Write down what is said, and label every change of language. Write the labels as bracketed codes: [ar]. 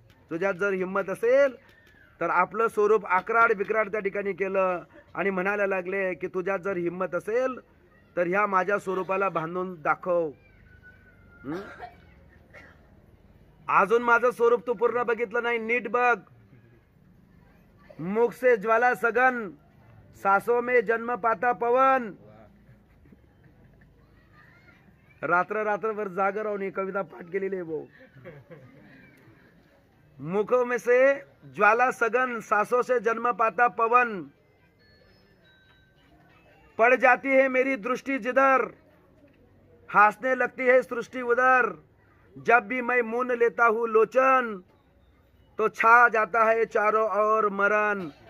[mr] तुझ्यात जर हिम्मत असेल तर आपलं स्वरूप आकराड विकराड त्या ठिकाणी केलं आणि म्हणायला लागले की तुझ्यात जर हिम्मत असेल तर ह्या माझ्या स्वरूपाला बांधून दाखव। अजून माझं स्वरूप तू पूर्ण बघितलं नाही, नीट बघ। [hi] मुख से ज्वाला सगन, सासों में जन्म पाता पवन। [mr] रात्र रात्रभर जागर राहून ही कविता पाठ केलेली आहे भाऊ। [hi] मुखों में से ज्वाला सगन, सांसों से जन्म पाता पवन। पड़ जाती है मेरी दृष्टि जिधर, हंसने लगती है सृष्टि उधर। जब भी मैं मून लेता हूँ लोचन, तो छा जाता है चारों ओर मरण।